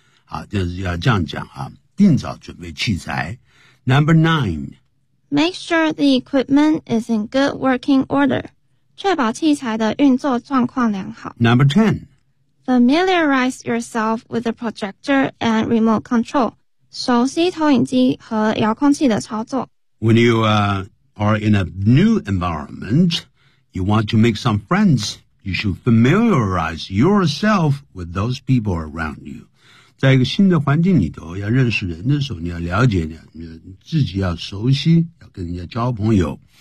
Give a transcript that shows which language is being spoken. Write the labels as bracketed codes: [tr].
[zh] 好，就是要这样讲啊，定早准备器材。 [en] Number 9. Make sure the equipment is in good working order. [zh] 确保器材的运作状况良好。 [en] Number 10. Familiarize yourself with the projector and remote control. [zh] 熟悉投影机和遥控器的操作。 [en] When you, are in a new environment, you want to make some friends. You should familiarize yourself with those people around you. [zh] 在一个新的环境里头，要认识人的时候，你要了解你自己，要熟悉，要跟人家交朋友。